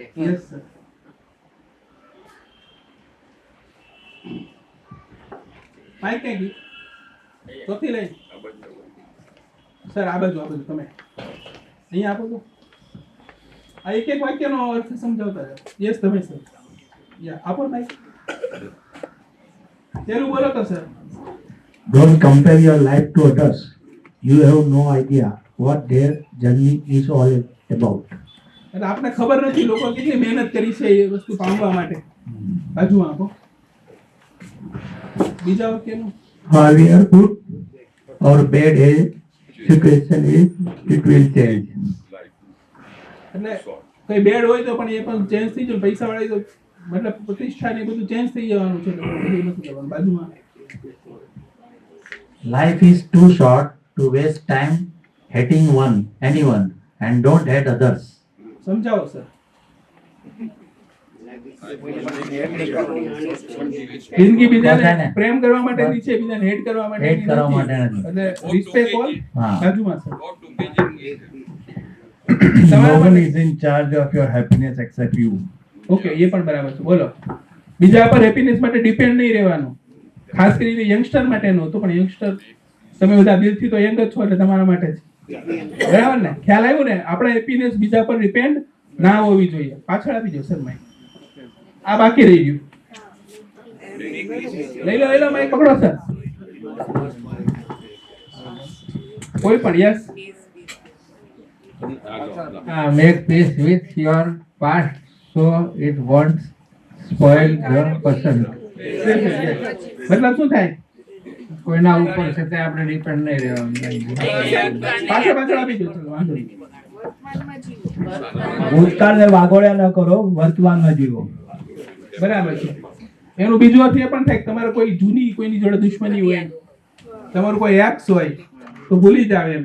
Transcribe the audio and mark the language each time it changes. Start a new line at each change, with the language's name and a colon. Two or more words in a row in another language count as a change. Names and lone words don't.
English: yes sir.
Gujarati: માઇક ક્યાં ગઈ? ચોથી લઈ સર. આ બાજુ તમે અહીંયા આપો તો આ એક એક વાક્યનો અર્થ સમજાવતા જાઓ. યસ તમે સર. યા આપો માઇક. તેલું બોલો તો સર.
English: Don't compare your life to others. You have no idea what their journey is all about.
Gujarati: એટલે આપણે ખબર નથી લોકો કેટલી મહેનત કરી છે એ વસ્તુ પામવા માટે. બાજુ આપો. બીજા વાક્યનું
English: However good or bad a situation is, it will change.
Gujarati: એટલે કઈ બેડ હોય તો પણ એ પણ ચેન્જ થઈ જાય. પૈસા વાળી તો મતલબ પ્રતિષ્ઠા ને બધું ચેન્જ થઈ જવાનું છે. બધું નથી કરવાનું. બાજુમાં
English: Life is too short to waste time hating anyone, and don't hate others.
Gujarati: સમજાવો સર. જિંદગી બીજાને પ્રેમ કરવા માટેની છે, બીજાને હેટ કરવા માટે Hate કરવા માટે નથી. એટલે
English: respect all.
Gujarati: હા. બાજુમાં સર.
English: No one is in charge of your happiness except you.
Gujarati: ઓકે, એ પણ બરાબર છે. બોલો. બીજા પર હેપીનેસ માટે ડિપેન્ડ નહીં રહેવાનું. ખાસ કરીને યંગસ્ટર માટે નહોતું, પણ યંગસ્ટર તમે બધા દિલથી તો યંગ જ છો એટલે તમારા માટે જ. બરાબર ને? ખ્યાલ આવ્યો ને? આપણે હેપીનેસ બીજા પર ડિપેન્ડ ના હોવી જોઈએ. પાછળ આપી દો સર માઇક. આ બાકી રહી ગયું. લઈ લો માઇક પકડો સર. કોઈ પણ. યસ.
English: Make peace with your past so it won't spoil the person.
Gujarati: મતલબ શું થાય? કોઈના ઉપર છે તે આપણે ડિપેન્ડ નહીં રહેવાનું. પાછળ આપી દો. ચલો વાંધો નહીં. ભૂતકાળને વાગોળ્યા ન કરો, વર્તમાનમાં જીવો. બરાબર છે. એનું બીજું અર્થ એ પણ થાય કે તમારે કોઈ જૂની કોઈની જોડે દુશ્મની હોય, તમારું કોઈ એક્સ હોય તો ભૂલી જાવ એમ.